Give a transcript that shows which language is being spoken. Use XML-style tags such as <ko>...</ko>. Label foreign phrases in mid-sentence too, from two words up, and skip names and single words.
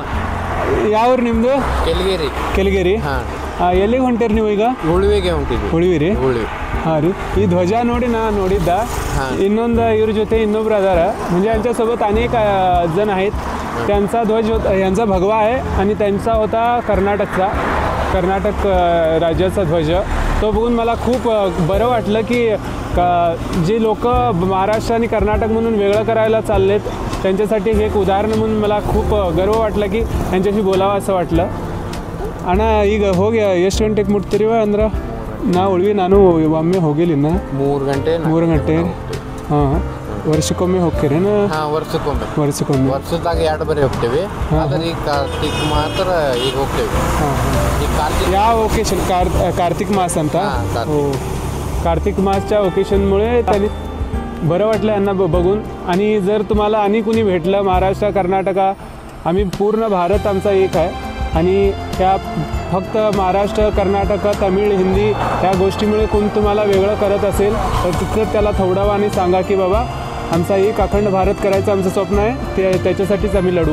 <kn>ಯಾವ್ರು ನಿಮ್ಮದು? ಕೆಳಗೇರಿ। ಕೆಳಗೇರಿ, ಹಾಂ। ಎಲ್ಲಿಗೆ ಹೊಂಟಿರಿ ನೀವು ಈಗ? ಉಳುವಿಗೆ ಹೊಂಟಿದ್ವಿ। ಉಳುವಿರಿ? ಉಳುವಿ। ಹಾಂ ರೀ, ಈ ಧ್ವಜ ನೋಡಿ ನಾ ನೋಡಿದ್ದ। ಇನ್ನೊಂದು ಇವ್ರ ಜೊತೆ ಇನ್ನೊಬ್ರು</kn> <mr>अदार म्हणजे यांच्यासोबत अनेक जण आहेत। त्यांचा ध्वज होता, यांचा भगवा आहे आणि त्यांचा होता कर्नाटक राज्याचा ध्वज। तो बघून मला खूप बरं वाटलं की जे लोक महाराष्ट्र आणि कर्नाटक म्हणून वेगळं करायला चाललेत त्यांच्यासाठी हे एक उदाहरण म्हणून मला खूप गर्व वाटलं की त्यांच्याशी बोलावं असं वाटलं।</mr> <kn>ಅಣ್ಣ ಈಗ ಹೋಗಿ ಎಷ್ಟು ಗಂಟೆಗೆ ಮುಟ್ತೀರಿವ ಅಂದ್ರೆ ನಾವು ಉಳ್ವಿ ನಾನು ಒಮ್ಮೆ ಹೋಗಿಲ್ಲಿನ 3 ಗಂಟೆ ಹಾಂ ವರ್ಷಕ್ಕೊಮ್ಮೆ ಹೋಗ್ತೀರೇನು? ಹಾಂ, ವರ್ಷಕ್ಕೊಮ್ಮೆ ವರ್ಷದಾಗ 2 ಬಾರಿ ಹೋಗ್ತೇವೆ, ಆದರೆ ಈ ಕಾರ್ತಿಕ್ ಮಾತ್ರ ಈಗ ಹೋಗ್ತೇವೆ। ಈ ಕಾರ್ತಿಕ್ ಯಾವ ओकेशन? कार्तिक मास ಅಂತ?</kn> <mr>हो, कार्तिक मासच्या ओकेशनमुळे त्यांनी बरं वाटलं यांना बघून। आणि जर तुम्हाला आणि कुणी भेटलं महाराष्ट्र कर्नाटका, आम्ही पूर्ण भारत आमचा एक आहे आणि या फक्त महाराष्ट्र कर्नाटक तमिळ हिंदी या गोष्टीमुळे कोण तुम्हाला वेगळं करत असेल तर तिथं त्याला थोडावा आणि सांगा की बाबा आमचा एक अखंड भारत करायचं आमचं स्वप्न आहे, ते त्याच्यासाठीच आम्ही लढू।</mr>